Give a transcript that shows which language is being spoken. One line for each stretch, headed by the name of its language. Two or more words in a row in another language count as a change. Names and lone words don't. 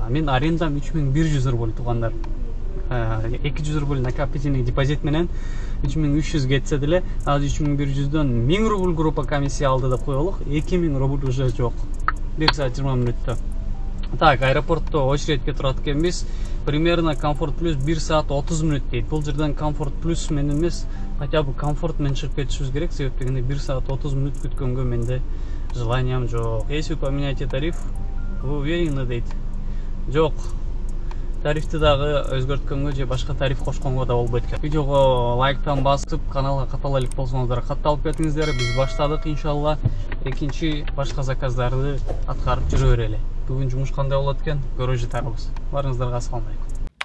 Kyrgyz: Мен арендам 3100 рубль туугандар. 200 рубль
Russian: накопительный депозит
Kyrgyz: менен 3300 кетсе деле, азыр 3100дөн 1000 рубль группа комиссия алды деп коелук. 2000 рубль уже жок. 1 саат 20 мүнөттө. Так, аэропортто очередке турат экенбиз. Примерно Комфорт Плюс 1 саат 30 мүнөт дейт. Бул жерден Комфорт Плюс менен эмес,
Russian: хотя бы
Kyrgyz: Комфорт менен чыгып кетишибиз керек, себеби дегенде 1 саат 30 мүнөт күткөнгө менде желаниям жок.
Russian: Если вы поменяете тариф, вы уверены дейт.
Kyrgyz: Жок. Тарифти дагы өзгөрткөнгө же башка тариф кошконго да болбойт экен. Видеого лайктан басып, каналга катал элек болсоңуздар, катталып кетиңиздер. Биз баштадык, иншалла. Экинчи башка заказдарды аткарып жүрө берели. Бүгүн жумуш кандай болот экен, көрө жатарбыз. Барыңыздарга
Arabic: السلام عليكم.